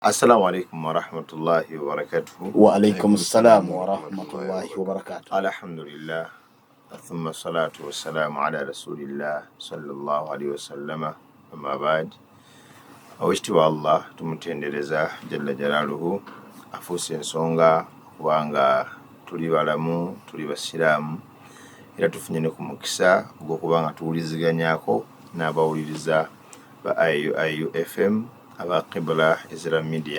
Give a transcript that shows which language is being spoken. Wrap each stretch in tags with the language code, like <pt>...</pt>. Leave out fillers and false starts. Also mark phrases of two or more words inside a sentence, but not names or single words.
<ar>السلام عليكم ورحمة الله وبركاته. وعليكم السلام ورحمة الله وبركاته. Alhamdulillah. ثم الصلاة والسلام على رسول الله صلى الله عليه وسلم. أما بعد.</ar> <lg>Awishtiwa Allah tumutendereza</lg> <ar>جل جلاله</ar> <lg>afuuse ensonga kubanga tuli balamu tuli basiraamu era tufunye ne ku mukisa ogw'okubanga tuwuliziganyako n'abawuliriza ba IU FM aba Qibla Islam Media.</lg>